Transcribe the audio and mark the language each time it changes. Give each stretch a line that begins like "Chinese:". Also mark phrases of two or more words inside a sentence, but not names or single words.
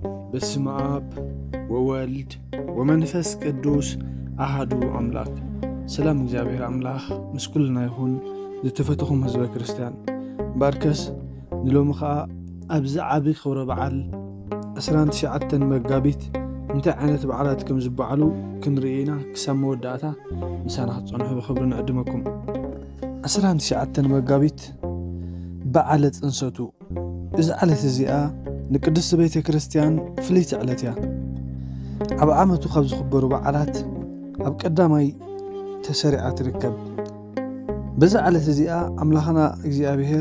Geez: በስመ አብ ወወልድ ወመንፈስ ቅዱስ አሐዱ አምላክ።
Tigrinya: ሰላም እግዚአብሔር አምላክ ምስኩልና ይሁን። ዝተፈተኹም ህዝበ ክርስቲያን ባርከስ ንሎሚ ኸዓ ኣብዚ ዓብይ ክብረ በዓል 29 መጋቢት እንታይ ዓይነት በዓላት ከም ዝበዓሉ ክንርኢና ክሳብ መወዳእታ ምሳና ክትፀንሑ ብክብሪ ንዕድመኩም። 29 መጋቢት በዓለ ፅንሰቱ እዚ ዓለት እዚኣ ንቅድስቲ ቤተ ክርስቲያን ፍልይቲ ዕለት እያ። ኣብ ዓመቱ ካብ ዝኽበሩ በዓላት ኣብ ቀዳማይ ተሰሪዓ ትርከብ። በዛ ዓለት እዚኣ ኣምላኽና እግዚኣብሔር